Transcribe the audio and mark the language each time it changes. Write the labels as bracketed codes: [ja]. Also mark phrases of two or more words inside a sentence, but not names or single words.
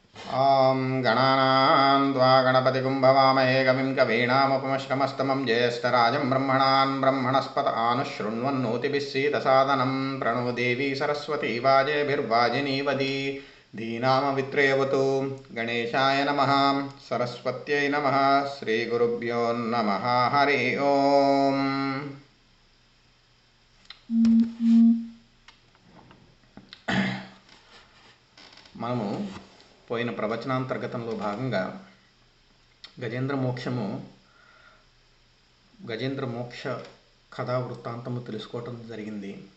[sa] ॐ गणानां त्वा गणपतिगुं भवामहे कविं कवीनामुपमश्रमस्तमं ज्येष्ठराजं ब्रह्मणस्पत आनुशृण्वन्नोतिभिः सीदसादनं प्रणो देवी सरस्वती वाजेभिर्वाजिनीवदी धीनामवित्रयवतु। गणेशाय नमः, सरस्वत्यै नमः, श्रीगुरुभ्यो नमः। हरि ओं। [te] మనము పోయిన ప్రవచనాంతర్గతంలో భాగంగా గజేంద్ర మోక్ష కథా వృత్తాంతము తెలుసుకోవటం జరిగింది.